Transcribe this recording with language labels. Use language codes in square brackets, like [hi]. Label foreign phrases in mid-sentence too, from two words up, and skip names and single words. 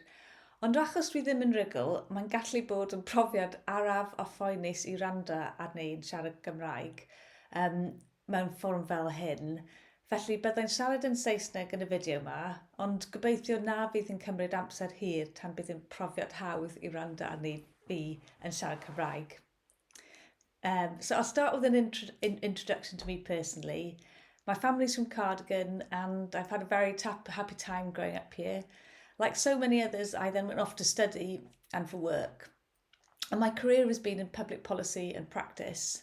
[cy] Ond achos dwi ddim yn rygl, mae'n gallu bod yn profiad araf a phoenus i wrando arni yn siarad Cymraeg mewn fforwm fel hyn. Felly byddai'n siarad yn Saesneg yn y fideo yma, ond gobeithio na fydd yn cymryd amser hir tan bydd yn profiad hawdd i wrando arni fi yn siarad Cymraeg. [en] So I'll start with an introduction to me personally. My family's from Cardigan and I've had a very happy time growing up here. Like so many others, I then went off to study and for work. And my career has been in public policy and practice.